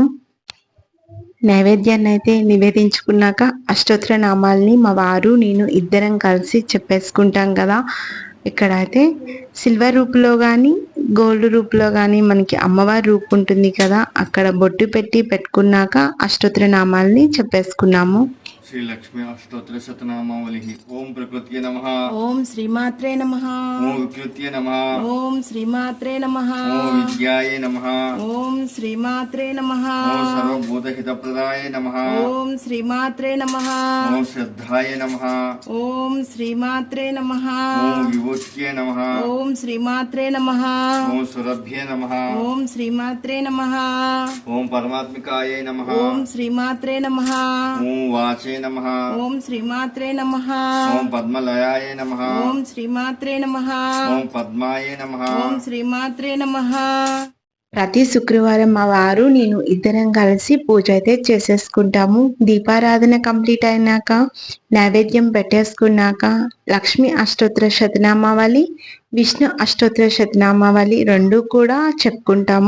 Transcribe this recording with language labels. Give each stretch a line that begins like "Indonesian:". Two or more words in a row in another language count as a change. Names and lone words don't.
Telugu: నైవేద్యాన్నైతే నివేదించుకున్నాక అష్టోత్తర నామాల్ని మా వారు నేను ఇద్దరం కలిసి చెప్పేసుకుంటాం కదా. ఇక్కడైతే సిల్వర్ రూపులో కానీ గోల్డ్ రూపులో కానీ మనకి అమ్మవారి రూపు ఉంటుంది కదా, అక్కడ బొట్టు పెట్టి పెట్టుకున్నాక అష్టోత్తర నామాల్ని చెప్పేసుకున్నాము.
Sanskrit: श्री लक्ष्मी अष्टोत्तर शतनामावली। ओम प्रकृत्यै नमः। ओम श्रीमात्रे नमः। ओम विकृत्यै नमः। ओम श्रीमात्रे नमः। ओम विद्यायै नमः। ओम श्रीमात्रे नमः। ओम सर्वभूतहितप्रदाय नमः। ओम श्रीमात्रे नमः। ओम श्रद्धाय नमः। ओम श्रीमात्रे नमः। ओम विभूत्यै नमः। ओम श्रीमात्रे नमः। ओम सुरभ्ये नमः। ओम श्रीमात्रे नमः। ओम परमात्मिकायै नमः। ओम श्रीमात्रे नमः। ओम वाचे नमः। ओम श्रीमात्रे नमः। ओम पद्मलयाय नमः। ओम श्रीमात्रे नमः। ओम पद्माय नमः। ओम श्रीमात्रे नमः।
Telugu: ప్రతి శుక్రవారం మా వారు నేను ఇద్దరం కలిసి పూజ అయితే చేసేసుకుంటాము. దీపారాధన కంప్లీట్ అయినాక నైవేద్యం పెట్టేసుకున్నాక లక్ష్మీ అష్టోత్తర శతనామావళి, విష్ణు అష్టోత్తర శతనామావళి రెండు కూడా చెప్పుకుంటాము.